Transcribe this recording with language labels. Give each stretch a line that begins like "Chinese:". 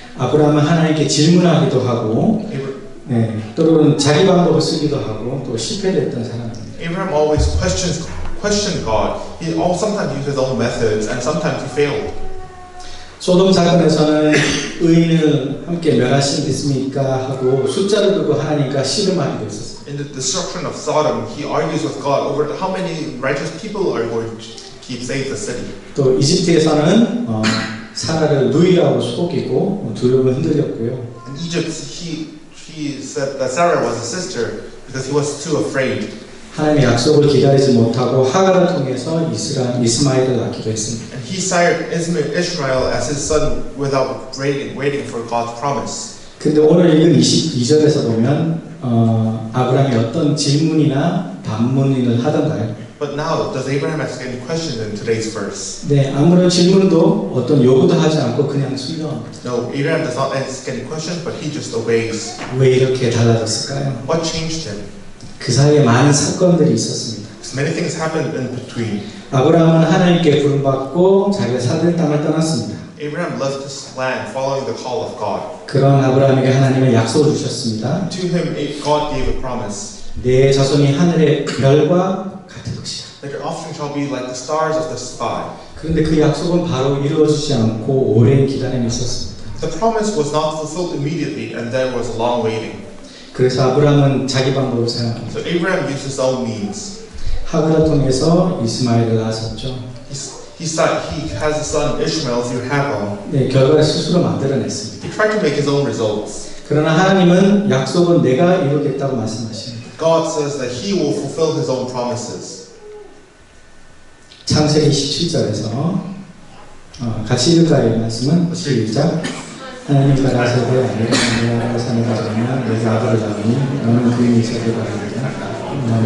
Korean: 아브라함은 하나님께 질문하기도 하고, 또는 자기 방법을 쓰기도 하고, 또 실패했던 사람입니다.
English: Abraham always questioned God. He sometimes used his own methods, and sometimes he failed.
Korean: 소돔 사건에서는 의인을 함께 멸하시겠습니까 하고 숫자를 두고 하나님과 씨름하기도 했었어요.
English: In the destruction of Sodom, he argues with God over how many righteous people are going to keep save the city.
Korean: 또 이집트에서는 사라를 누이라고 속이고 두려움을 흔들렸고요.
English: In Egypt, he said that Sarah was a sister because he was too afraid.
Korean: 하나님의 약속을 기다리지 못하고 하갈을 통해서 이스마엘을 낳기도 했습니다.
English: And he sired Ishmael as his son without waiting for God's promise.
Korean: 근데 오늘 읽은 22절에서 보면 아브라함이 어떤 질문이나 반문을 하던가요?
English: But now, does Abraham ask any questions in today's verse?
Korean: 네, 아무런 질문도 어떤 요구도 하지 않고 그냥 순종합니다.
English: No, Abraham does not ask any questions, but he just obeys.
Korean: 왜 이렇게 달라졌을까요?
English: What changed him?
Korean: 그 사이에 많은 사건들이 있었습니다.
English: Because many things happened in between.
Korean: 아브라함은 하나님께 부름받고 자기가 살던 땅을 떠났습니다.
English: Abraham left his land following the call of God.
Korean: 그런 아브라함에게 하나님은 약속을 주셨습니다.
English: To him, God gave a promise
Korean: 내 자손이 하늘의 별과 같을 것이다.
English: that your offspring shall be like the stars of the sky.
Korean: 그런데 그 약속은 바로 이루어지지 않고 오랜 기다림이 있었습니다.
English: The promise was not fulfilled immediately, and there was a long waiting.
Korean: 그래서 아브라함은 자기 방법을 사용합니다.
English: So Abraham used his own means.
Korean: 하글을 통해서 이스마엘을 낳았었죠.
English: He has a son Ishmael through Hagar.
Korean: 네, 결과를 스스로 만들어냈습니다.
English: He tried to make his own results.
Korean: 그러나 하나님은 약속은 내가 이루겠다고 말씀하십니다.
English: God says that He will fulfill His own promises.
Korean: 창세기 17절에서 같이 읽을까요? 이 말씀은 시작. 하나님 가라사대 내가 산에 가자면 내가 아들을 낳으니 너는 그의 이삭을 바라리라.